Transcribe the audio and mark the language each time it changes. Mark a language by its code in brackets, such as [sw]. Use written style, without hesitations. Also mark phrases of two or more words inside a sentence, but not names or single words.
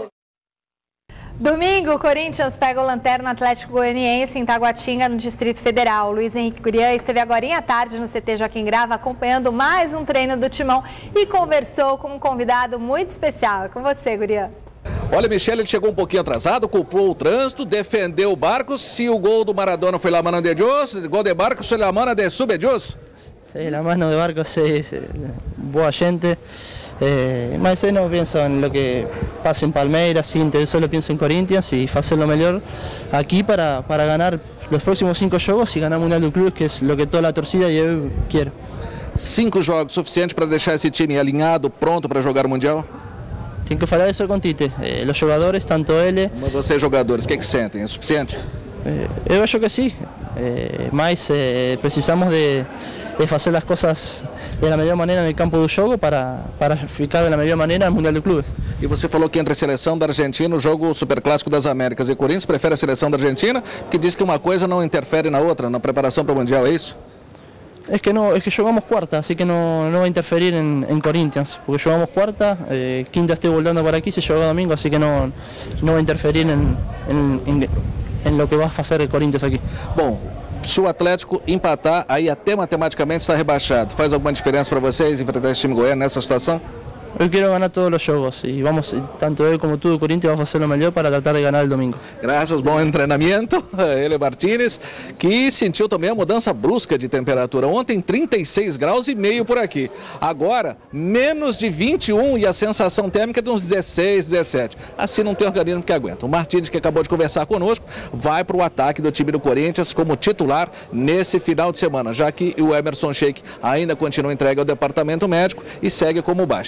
[pt] Domingo, o Corinthians pega o Lanterna Atlético Goianiense em Taguatinga, no Distrito Federal. Luiz Henrique Gurian esteve agora à tarde no CT Joaquim Grava, acompanhando mais um treino do Timão e conversou com um convidado muito especial. É com você, Gurian. Olha, Michele, ele chegou um pouquinho atrasado, culpou o trânsito, defendeu o Barcos. Se o gol do Maradona foi [es] la mano de Dios, [pt] o gol de Barcos foi [es] la mano de Subedios. Sí, la mano de Barcos es [pt] boa gente. Mas eu não penso em [es] lo que pasa em Palmeiras, Inter, solo pienso em Corinthians y hacer lo mejor aquí para ganar los próximos 5 jogos y ganar [pt] o Mundial do Clube, [es] que es lo que [pt] toda a torcida e eu quero. 5 jogos suficiente para deixar esse time alinhado, pronto para jogar o Mundial? Tenho que falar isso com Tite. Os jogadores, tanto ele... Mas vocês, jogadores, o que sentem? É suficiente? Eu acho que sim, mas precisamos de fazer as coisas da melhor maneira no campo do jogo para ficar da melhor maneira no Mundial do Clube. E você falou que entre a seleção da Argentina, o jogo Superclássico das Américas e Corinthians, prefere a seleção da Argentina, que diz que uma coisa não interfere na outra, na preparação para o Mundial, é isso? [es] Es que jugamos cuarta, así que no va a interferir en Corinthians, porque jugamos cuarta, quinta estoy volando por aquí, se juega domingo, así que no va a interferir en lo que va a hacer el Corinthians aqui. [pt] Bom, se o Atlético empatar, aí até matematicamente está rebaixado. Faz alguma diferença para vocês enfrentar esse time goiano nessa situação? [es] Hoy quiero ganar todos los jogos y vamos, tanto él como tú, Corinthians, vamos a hacer lo mejor para tratar de ganar el domingo. [pt] Graças, bom treinamento. Ele, Martínez, que sentiu também a mudança brusca de temperatura. Ontem, 36 graus e meio por aqui. Agora, menos de 21 e a sensação térmica de uns 16, 17. Assim não tem organismo que aguenta. O Martínez, que acabou de conversar conosco, vai para o ataque do time do Corinthians como titular nesse final de semana, já que o Emerson Sheik ainda continua entregue ao departamento médico e segue como baixa.